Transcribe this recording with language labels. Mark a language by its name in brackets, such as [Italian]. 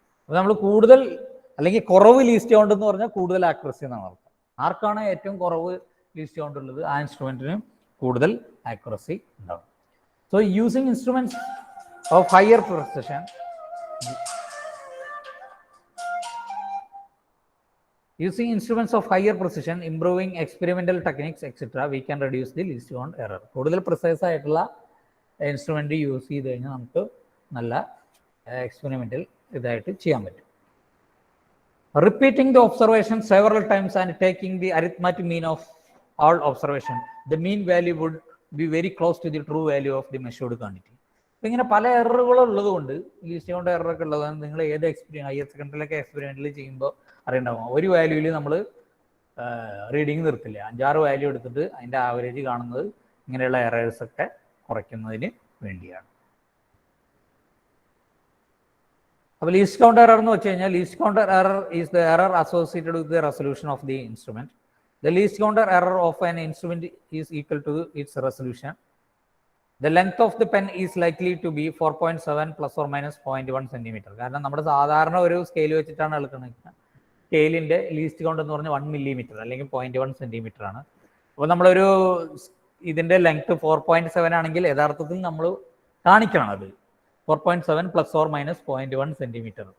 [Malayalam] അപ്പോൾ നമ്മൾ കൂടുതൽ അല്ലെങ്കിൽ കുറവ് ലീസ്റ്റ് കൗണ്ട് എന്ന് പറഞ്ഞാൽ കൂടുതൽ ആക്യുറസി എന്നാണ് അർത്ഥം. ആർക്കാണ് ഏറ്റവും കുറവ് ലീസ്റ്റ് കൗണ്ട് ഉള്ളത് ആ ഇൻസ്ട്രുമെന്റിന് കൂടുതൽ ആക്യുറസി ഉണ്ടാവും. [English] So using instruments of higher precision, using instruments of higher precision, improving experimental techniques etc, we can reduce the least count error. [Malayalam] കൂടുതൽ പ്രിസൈസ് ആയിട്ടുള്ള ഇൻസ്ട്രുമെന്റ് യൂസ് ചെയ്ത് കഴിഞ്ഞാൽ നമുക്ക് നല്ല എക്സ്പെരിമെന്റൽ ഇതായിട്ട് ചെയ്യാൻ പറ്റും. [English] Repeating the observation several times and taking the arithmetic mean of all observation, the mean value would be very close to the true value of the measured quantity. [Malayalam] അപ്പോൾ ഇങ്ങനെ പല എററുകളും ഉള്ളത് കൊണ്ട്, ലീസ്റ്റ് കൗണ്ട് എററൊക്കെ ഉള്ളതാണ്. നിങ്ങൾ ഏത് ഹയർ സെക്കൻഡറിയിലൊക്കെ എക്സ്പെരിമെന്റിൽ ചെയ്യുമ്പോൾ അറിയണ്ടാവും, ഒരു വാല്യൂവിൽ നമ്മൾ റീഡിങ് നിർത്തില്ല, 5-6 വാല്യൂ എടുത്തിട്ട് അതിൻ്റെ ആവറേജ് കാണുന്നത് ഇങ്ങനെയുള്ള എറേഴ്സൊക്കെ കുറയ്ക്കുന്നതിന് വേണ്ടിയാണ്. അപ്പോൾ ലീസ്റ്റ് കൗണ്ട് എറർ എന്ന് വെച്ച് കഴിഞ്ഞാൽ, [English] Least counter error is the error associated with the resolution of the instrument. The least counter error of an instrument is equal to its resolution. The length of the pen is likely to be 4.7 plus or minus 0.1 centimetre. [Malayalam] കാരണം നമ്മുടെ സാധാരണ ഒരു scale വെച്ചിട്ടാണ് എടുക്കുന്നത്. സ്കെയിലിൻ്റെ least count എന്ന് പറഞ്ഞാൽ 1 millimetre അല്ലെങ്കിൽ 0.1 centimetre ആണ്. അപ്പോൾ നമ്മളൊരു ഇതിൻ്റെ ലെങ്ത് 4.7 ആണെങ്കിൽ യഥാർത്ഥത്തിൽ നമ്മൾ കാണിക്കണം അത് 4.7 പ്ലസ് ഓർ മൈനസ് 0.1 സെൻറ്റിമീറ്റർ.